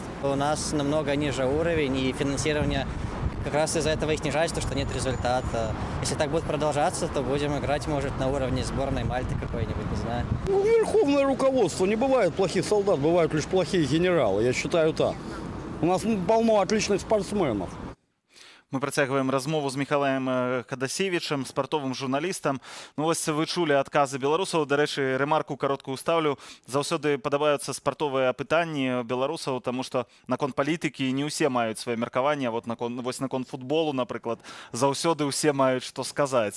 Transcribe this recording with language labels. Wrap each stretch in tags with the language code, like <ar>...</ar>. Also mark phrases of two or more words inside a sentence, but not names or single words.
<ru>У нас намного ниже уровень, и финансирование как раз из-за этого и снижается, что нет результата. Если так будет продолжаться, то будем играть, может, на уровне сборной Мальты какой-нибудь, не знаю. Ну, верховное руководство. Не бывает плохих солдат, бывают лишь плохие генералы. Я считаю так. У нас полно отличных спортсменов.</ru> <be>Мы працягваем размову з Михайлаем Хадасевічам, спартовым журналістам. Ну вось вы чулі адказы беларусаў. Дарэчы, рэмарку кароткую ставлю. Заўсёды падабаюцца спартовыя пытанні беларусаў, таму што наконт палітыкі не ўсе маюць сваё меркаванне. Вось наконт футболу, напрыклад, заўсёды ўсе маюць што сказаць.</be>